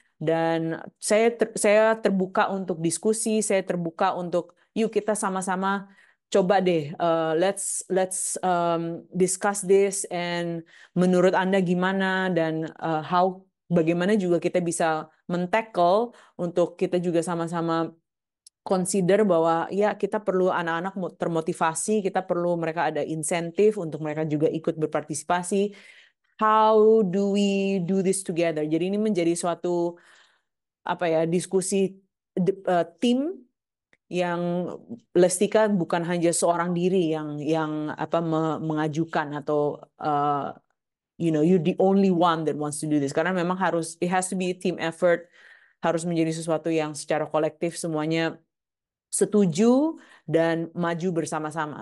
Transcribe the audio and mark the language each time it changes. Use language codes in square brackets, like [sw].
[id] Dan saya terbuka untuk diskusi, saya terbuka untuk yuk kita sama-sama coba deh, [en] let's discuss this, [id] and menurut Anda gimana, dan bagaimana juga kita bisa men-tackle untuk kita juga sama-sama consider bahwa ya kita perlu anak-anak termotivasi, kita perlu mereka ada insentif untuk mereka juga ikut berpartisipasi. [en] How do we do this together? [id] Jadi ini menjadi suatu apa ya, diskusi tim yang Lestika bukan hanya seorang diri yang apa mengajukan, atau [en] you're the only one that wants to do this, [id] karena memang [en] it has to be a team effort, [id] harus menjadi sesuatu yang secara kolektif semuanya setuju dan maju bersama-sama.